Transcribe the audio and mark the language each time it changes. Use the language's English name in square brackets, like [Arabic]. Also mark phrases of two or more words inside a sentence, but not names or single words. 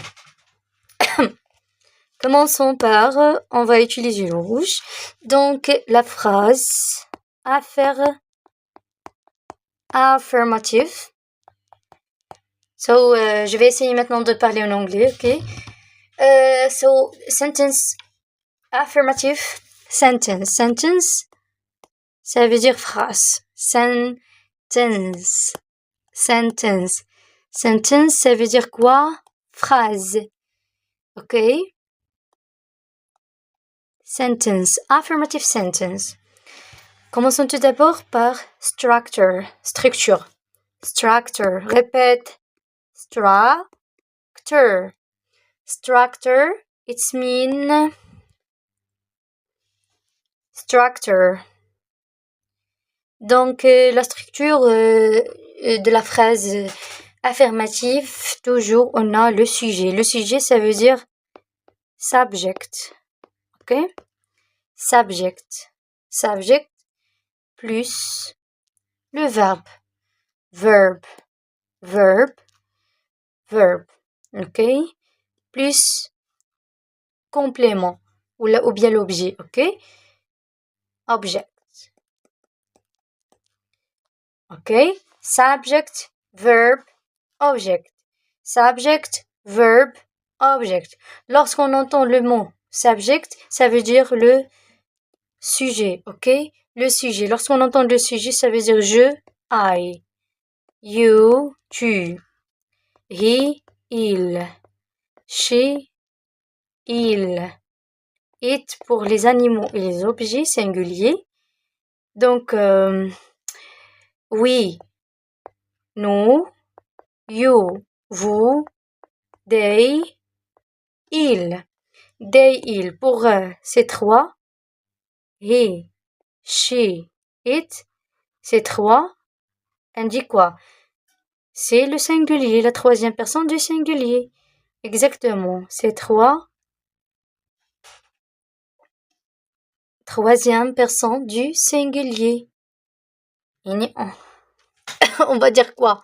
[French] Commençons par, on va utiliser le rouge. Donc, la phrase affirmative. So, je vais essayer maintenant de parler en anglais, ok? [English] So, sentence affirmative. Sentence. Sentence, [French] ça veut dire phrase. [English] Sentence. Sentence. Sentence, [French] ça veut dire quoi? Phrase. Ok? Sentence. [English] Affirmative sentence. [French] Commençons tout d'abord par structure. Structure. Structure. Répète. Structure. [English] Structure. It's mean. Structure. [French] Donc, la structure de la phrase affirmative, toujours, on a le sujet. Le sujet, ça veut dire subject. Ok? [English] Subject. Subject [French] plus le verbe. [English] Verb. Verb. Verb. [French] Ok? Plus complément. Ou bien l'objet. [English] Ok? Object. Ok? Subject, verb, object. Subject, verb, object. [French] Lorsqu'on entend le mot subject, ça veut dire le sujet, ok? Le sujet. Lorsqu'on entend le sujet, ça veut dire je, [English] I. You, tu. He, il. She, [French] il. It pour les animaux et les objets singuliers. Donc, we, nous, you, vous, they, il. They, il. Pour ces trois, [English] he, she, it, [French] ces trois indiquent quoi? C'est le singulier, la troisième personne du singulier. Exactement. Ces trois, troisième personne du singulier. On va dire quoi?